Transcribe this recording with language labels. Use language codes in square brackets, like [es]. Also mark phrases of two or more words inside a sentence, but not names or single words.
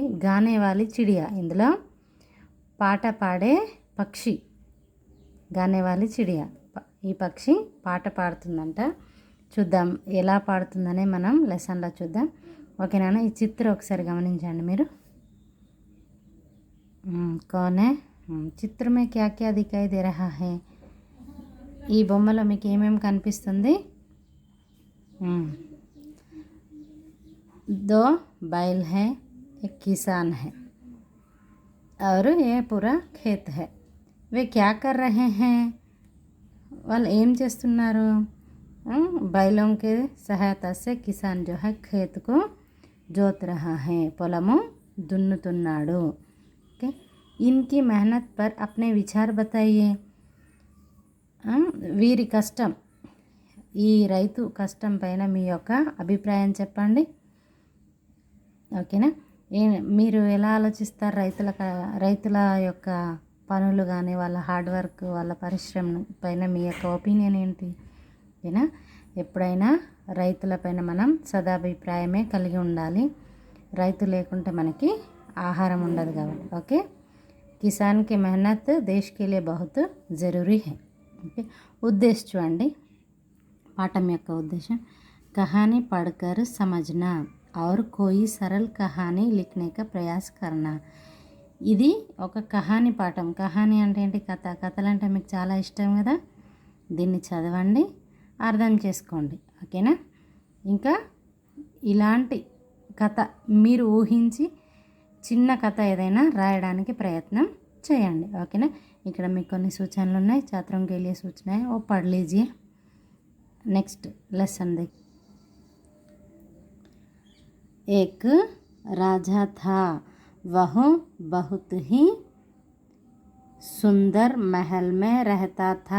[te] గానే వాలి చిడియా. ఇందులో పాట పాడే పక్షి గానే వాలి చిడియా. ఈ పక్షి పాట పాడుతుందంట. చూద్దాం ఎలా పాడుతుందనే మనం లెసన్లో చూద్దాం, ఓకేనా. ఈ చిత్రం ఒకసారి గమనించండి మీరు. [hi] कौन है? चित्र में क्या क्या दिखाई दे रहा है? [te] ఈ బొమ్మలో మీకు ఏమేమి కనిపిస్తుంది? [hi] 2 बैल है, एक किसान है और ये पूरा खेत है. वे क्या कर रहे हैं? [te] వాళ్ళు ఏం చేస్తున్నారు? [hi] बैलों के सहायता से किसान जो है खेत को जोत रहा है. [te] పొలము దున్నుతున్నాడు. ओके. [hi] इनकी मेहनत पर अपने विचार बताइए. [te] వీరి కష్టం, ఈ రైతు కష్టం పైన మీ యొక్క అభిప్రాయం చెప్పండి, ఓకేనా. మీరు ఎలా ఆలోచిస్తారు? రైతుల యొక్క పనులు కానీ వాళ్ళ [en] hard work, [te] వాళ్ళ పరిశ్రమ పైన మీ యొక్క ఒపీనియన్ ఏంటి, ఓకేనా. ఎప్పుడైనా రైతుల పైన మనం సదాభిప్రాయమే కలిగి ఉండాలి. రైతు లేకుంటే మనకి ఆహారం ఉండదు కాబట్టి, ఓకే. [hi] किसान की मेहनत देश के लिए बहुत ज़रूरी है. [te] ఓకే. ఉద్దేశం చూడండి, పాఠం యొక్క ఉద్దేశం. [hi] కహానీ పढ़कर समझना और कोई सरल कहानी लिखने का प्रयास करना. [te] ఇది ఒక కహానీ పాఠం. కహానీ అంటే ఏంటి? కథలు అంటే మీకు చాలా ఇష్టం కదా. దీన్ని చదవండి, అర్థం చేసుకోండి, ఓకేనా. ఇంకా ఇలాంటి కథ మీరు ఊహించి చిన్న కథ ఏదైనా రాయడానికి ప్రయత్నం చేయండి, ఓకేనా. ఇక్కడ మీకు కొన్ని సూచనలు ఉన్నాయి. [hi] छात्रों के लिए सूचना है, वो पढ़ लीजिए. [en] next lesson [hi] देख. एक राजा था, वह बहुत ही सुंदर महल में रहता था.